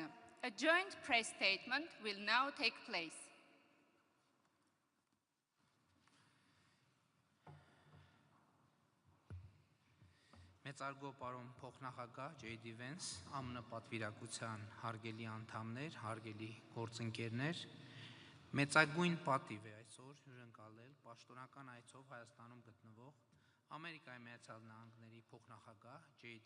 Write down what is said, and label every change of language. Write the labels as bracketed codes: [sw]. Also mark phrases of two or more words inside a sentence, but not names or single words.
[en] A joint press statement will now take place. [hy] Մեծարգո պարոն փոխնախագահ J.D. Vance, ԱՄՆ պատվիրակության հարգելի անդամներ, հարգելի գործընկերներ, մեծագույն պատիվ է այսօր հյուրընկալել պաշտոնական այցով Հայաստանում գտնվող Ամերիկայի Միացյալ Նահանգների փոխնախագահ J.D.